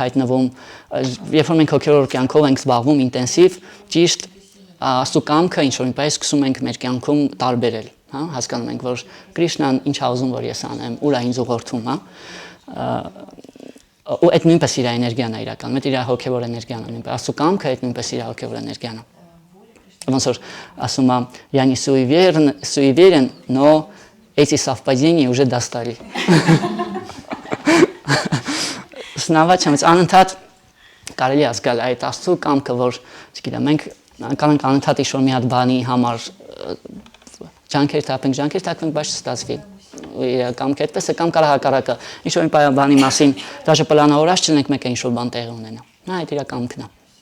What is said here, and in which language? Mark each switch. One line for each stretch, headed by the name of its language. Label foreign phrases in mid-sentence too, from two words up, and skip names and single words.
Armenian: հայտնվում, երբ որ մենք հոգևոր կյանքով ենք զբաղվում ինտենսիվ, ճիշտ աստու կամքը ինչ որ ինպես սկսում ենք մեր կյանքում տարբերել, հա, հասկանում ենք որ Կրիշնան ինչ է ուզում որ ես անեմ, ուր է ինձ ուղղորդում, հա, ու այդ նույնպես իր էներգիան է իրականում, այդ իր հոգևոր էներգիան է, նույնպես աստու կամքը այդ նույնպես իր հոգևոր էներգիան է։ Ոնց որ ասում է
Russian: я не суеверен, но эти совпадения уже достали։
Armenian: Սնավա չեմ, անընդհատ կարելի է զգալ այդ աստծո կամքը, որ չգիտեմ, մենք կարող ենք անընդհատ ինչ-որ մի հատ բանի համար ջանքեր թափենք, բայց չստացվի։ Կամքը այդպես է, կամ կարող հակառակը, ինչ-որ մի բանի մասին, դաժե պլանավորած չլինենք մեկ ինչ-որ բան տեղի ունենա։ Նա այդ իր կամքն է։